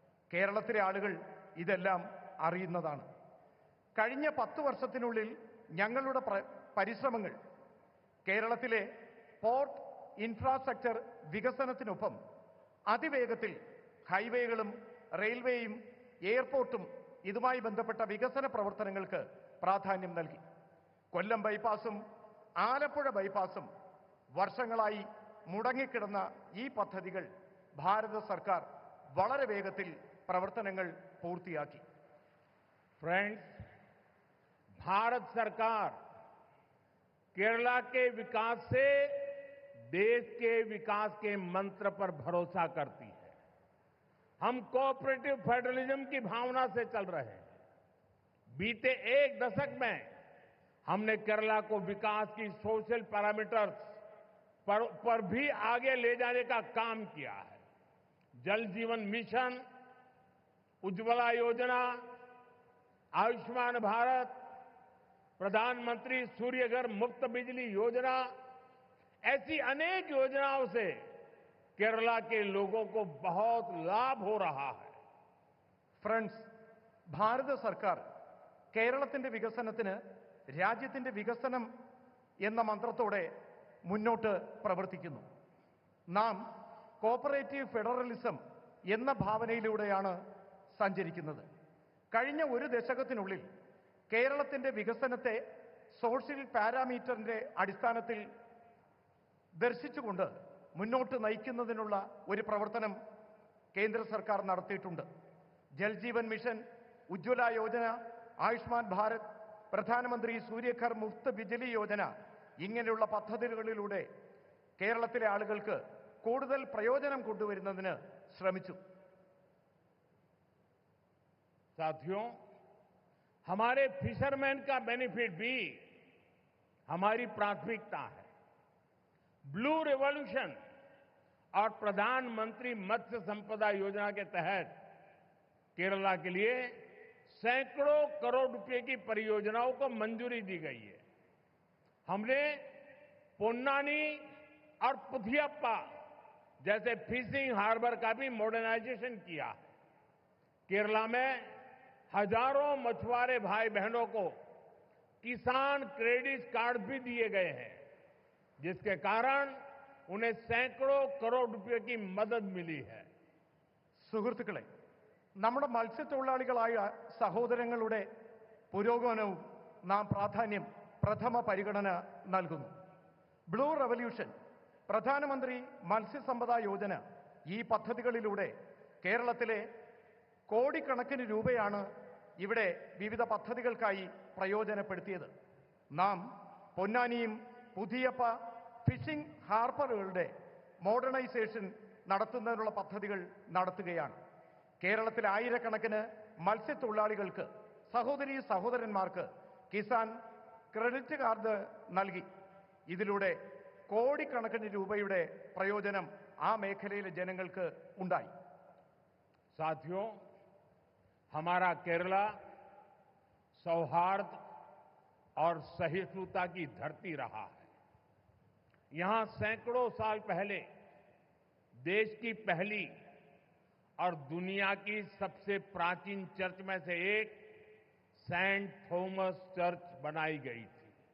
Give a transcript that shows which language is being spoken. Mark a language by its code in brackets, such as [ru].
[ml] കേരളത്തിലെ ആളുകൾ ഇതെല്ലാം അറിയുന്നതാണ്. കഴിഞ്ഞ 10 വർഷത്തിനുള്ളിൽ ഞങ്ങളുടെ പരിശ്രമങ്ങൾ കേരളത്തിലെ പോർട്ട് ഇൻഫ്രാസ്ട്രക്ചർ വികസനത്തിനൊപ്പം അതിവേഗത്തിൽ ഹൈവേകളും റെയിൽവേയും എയർപോർട്ടും ഇതുമായി ബന്ധപ്പെട്ട വികസന പ്രവർത്തനങ്ങൾക്ക് പ്രാധാന്യം നൽകി. കൊല്ലം ബൈപ്പാസും ആലപ്പുഴ ബൈപ്പാസും വർഷങ്ങളായി മുടങ്ങിക്കിടന്ന ഈ പദ്ധതികൾ ഭാരത സർക്കാർ വളരെ വേഗത്തിൽ പ്രവർത്തനങ്ങൾ പൂർത്തിയാക്കി. [hi] फ्रेंड्स, भारत सरकार केरला के विकास से देश के विकास के मंत्र पर भरोसा करती है। हम कोऑपरेटिव फेडरलिज्म की भावना से चल रहे हैं। बीते 1 दशक में हमने केरला को विकास की सोशल पैरामीटर्स पर भी आगे ले जाने का काम किया है। जल जीवन मिशन, उज्ज्वला योजना, आयुष्मान भारत, प्रधानमंत्री सूर्यघर मुफ्त बिजली योजना, ऐसी अनेक योजनाओं से केरला के लोगों को बहुत लाभ हो रहा है. [ml] ഫ്രണ്ട്സ്, ഭാരത സർക്കാർ കേരളത്തിന്റെ വികസനത്തിന് രാജ്യത്തിന്റെ വികസനം എന്ന മന്ത്രത്തോടെ മുന്നോട്ട് പ്രവർത്തിക്കുന്നു. നാം കോപ്പറേറ്റീവ് ഫെഡറലിസം എന്ന ഭാവനയിലൂടെയാണ് സഞ്ചരിക്കുന്നത്. കഴിഞ്ഞ 1 ദശകത്തിനുള്ളിൽ കേരളത്തിന്റെ വികസനത്തെ സോഷ്യൽ പാരാമീറ്ററിന്റെ അടിസ്ഥാനത്തിൽ ദർശിച്ചുകൊണ്ട് മുന്നോട്ട് നയിക്കുന്നതിനുള്ള ഒരു പ്രവർത്തനം കേന്ദ്ര സർക്കാർ നടത്തിയിട്ടുണ്ട്. ജൽജീവൻ മിഷൻ, ഉജ്ജ്വല യോജന, ആയുഷ്മാൻ ഭാരത്, പ്രധാനമന്ത്രി സൂര്യഘർ മുഫ്ത് ബിജ്ലി യോജന ഇങ്ങനെയുള്ള പദ്ധതികളിലൂടെ കേരളത്തിലെ ആളുകൾക്ക് കൂടുതൽ പ്രയോജനം കൊണ്ടുവരുന്നതിന് ശ്രമിച്ചു. [hi] साथियों, हमारे फिशरमैन का बेनिफिट भी हमारी प्राथमिकता है। ब्लू रिवॉल्यूशन और प्रधानमंत्री मत्स्य संपदा योजना के तहत केरला के लिए सैकड़ों करोड़ रुपए की परियोजनाओं को मंजूरी दी गई है। हमने पोन्नानी और पुथियप्पा जैसे फिशिंग हार्बर का भी मॉडर्नाइजेशन किया है। केरला में हजारों मछुआरे भाई बहनों को किसान क्रेडिट कार्ड भी दिए गए हैं, जिसके कारण उन्हें सैकड़ों करोड़ रुपए की मदद मिली है. [ml] സുഹൃത്തുക്കളെ, നമ്മുടെ മത്സ്യത്തൊഴിലാളികളായ സഹോദരങ്ങളുടെ പുരോഗമനവും നാം പ്രഥമ പരിഗണന നൽകുന്നു. ബ്ലൂ റവല്യൂഷൻ, പ്രധാനമന്ത്രി മത്സ്യസമ്പദാ യോജന, ഈ പദ്ധതികളിലൂടെ കേരളത്തിലെ കോടിക്കണക്കിന് രൂപയാണ് ഇവിടെ വിവിധ പദ്ധതികൾക്കായി പ്രയോജനപ്പെടുത്തിയത്. നാം പൊന്നാനിയും പുതിയപ്പ ഫിഷിംഗ് ഹാർബറുകളുടെ മോഡേണൈസേഷൻ നടത്തുന്നതിനുള്ള പദ്ധതികൾ നടത്തുകയാണ്. കേരളത്തിലെ ആയിരക്കണക്കിന് മത്സ്യത്തൊഴിലാളികൾക്ക്, സഹോദരീ സഹോദരന്മാർക്ക് കിസാൻ ക്രെഡിറ്റ് കാർഡ് നൽകി. ഇതിലൂടെ കോടിക്കണക്കിന് രൂപയുടെ പ്രയോജനം ആ മേഖലയിലെ ജനങ്ങൾക്ക് ഉണ്ടായി. [hi] साथियों, हमारा केरला सौहार्द और सहिष्णुता की धरती रहा है. यहां सैकड़ों साल पहले देश की पहली और दुनिया की सबसे प्राचीन चर्च में से एक सेंट थॉमस चर्च बनाई गई थी.